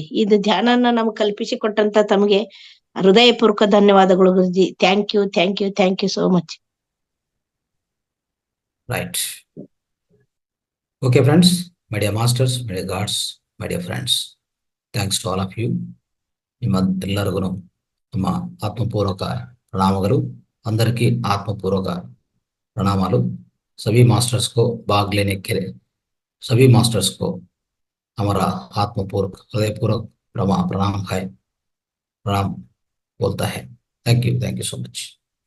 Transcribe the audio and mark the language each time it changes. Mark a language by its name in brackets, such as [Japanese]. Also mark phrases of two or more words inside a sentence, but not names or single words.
[Kannada] ಇದು ಧ್ಯಾನನ ನಮ್ಗೆ ಕಲ್ಪಿಸಿ ಕೊಟ್ಟಂತ ತಮಗೆ ಹೃದಯಪೂರ್ವಕ ಧನ್ಯವಾದಗಳು ಗುರುಜಿ. [English] Thank you so much. ರೈಟ್. OK friends, my dear masters, my dear gods, my dear friends, thanks to all of you. [Kannada] ನಿಮ್ಮ ಎಲ್ಲರಿಗೂ ನಮ್ಮ [Telugu] ఆత్మపూర్వక ప్రణామాలు. అందరికీ ఆత్మపూర్వక ప్రణామాలు. [Hindi] सभी मास्टर्स को भाग लेने के लिए सभी मास्टर्स को हमारा आत्मपूर्वक हृदयपूर्वक प्रणाम बोलता है. [English] Thank you so much.